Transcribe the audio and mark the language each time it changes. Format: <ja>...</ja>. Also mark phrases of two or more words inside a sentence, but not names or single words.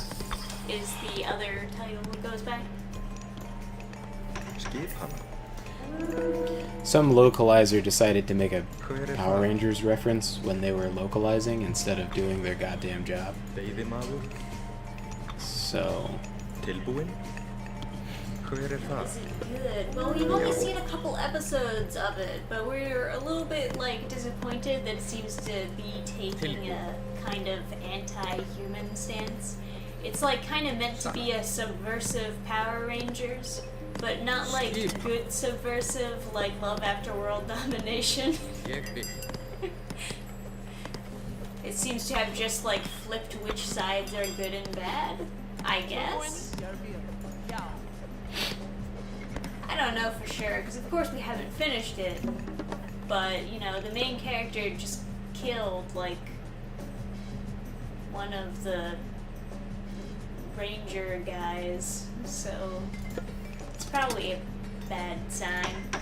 <en>is the other title it goes by.</en> <is>Skipan.</is> <en>Some localizer decided to make a</en> <is>Hver</is> <en>Power</en> <is>það?</is> <en>Rangers reference when they were localizing instead of doing their goddamn job.</en> <is>Veiðimaður.</is> <en>So,</en> <is>Tilbúinn. Hver það?</is> <en>Is it good? Well, we've only seen a couple episodes of it, but we're a little bit like disappointed that it seems to be taking a kind of anti-human stance. It's like kind of meant to be a subversive Power Rangers, but not like good subversive like Love After World Domination.</en> <is>Ég vil</is> <en>It seems to have just like flipped which sides are good and bad, I guess. I don't know for sure, because of course we haven't finished it, but you know, the main character just killed like one of the ranger guys, so it's probably a bad sign.</en>